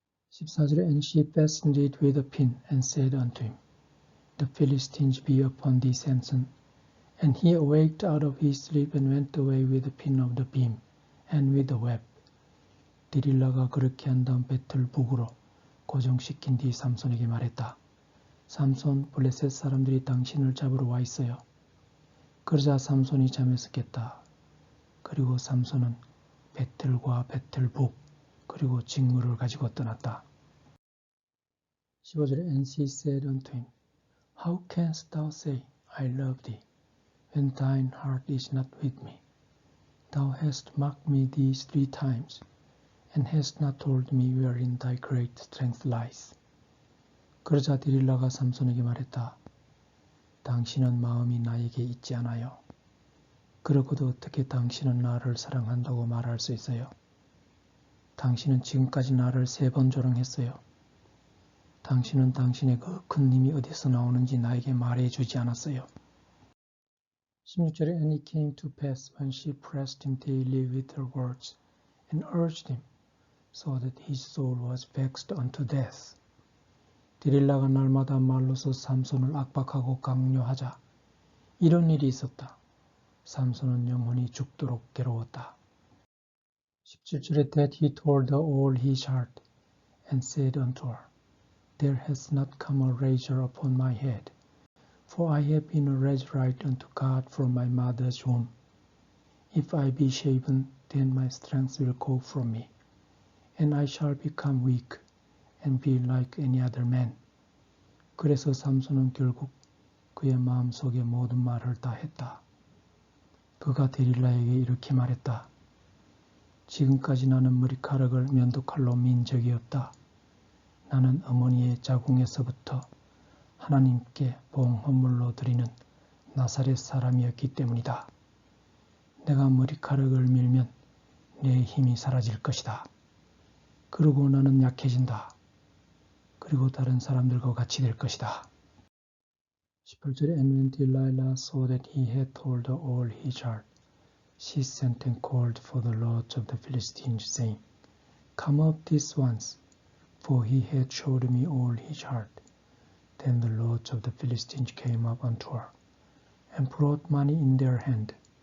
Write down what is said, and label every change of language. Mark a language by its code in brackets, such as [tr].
[ko] 14절에 [en] And she fastened it with a pin and said unto him, The Philistines be upon thee, Samson. And he awaked out of his sleep and went away with the pin of the beam and with the web. [ko] 디릴라가 그렇게 한 다음 배틀 북으로 고정시킨 뒤 삼손에게 말했다. 삼손, 블레셋 사람들이 당신을 잡으러 와 있어요. 그러자 삼손이 잠에서 깼다. 그리고 삼손은 배틀과 배틀북 그리고 직무를 가지고 떠났다. 15절에 [en] And she said unto him, How canst thou say, I love thee, when thine heart is not with me? Thou hast mocked me these 3 times, and hast not told me wherein thy great strength lies. [ko] 그러자 디릴라가 삼손에게 말했다. 당신은 마음이 나에게 있지 않아요. 그러고도 어떻게 당신은 나를 사랑한다고 말할 수 있어요? 당신은 지금까지 나를 3번 조롱했어요. 당신은 당신의 그 큰 힘이 어디서 나오는지 나에게 말해주지 않았어요. 16절에 [en] And it came to pass when she pressed him daily with her words and urged him, so that his soul was vexed unto death. [ko] 디릴라가 날마다 말로서 삼손을 압박하고 강요하자 이런 일이 있었다. 삼손은 영혼이 죽도록 괴로웠다. 17절에 [en] That he told her all his heart and said unto her, There has not come a razor upon my head, for I have been a Nazarite unto God from my mother's womb. If I be shaven, then my strength will go from me, and I shall become weak and be like any other man. [ko] 그래서 삼손은 결국 그의 마음속의 모든 말을 다 했다. 그가 데릴라에게 이렇게 말했다. 지금까지 나는 머리카락을 면도칼로 민 적이 없다. 나는 어머니의 자궁에서부터 하나님께 봉헌물로 드리는 나사렛 사람이었기 때문이다. 내가 머리카락을 밀면 내 힘이 사라질 것이다. 그리고 나는 약해진다. 그리고 다른 사람들과 같이 될 것이다. 18절에 [en] And when Delilah saw that he had told her all his heart, she sent and called for the lords of the Philistines, saying, Come up this once, for he had showed me all his heart. Then the lords of the Philistines came up unto her, and brought money in their hand.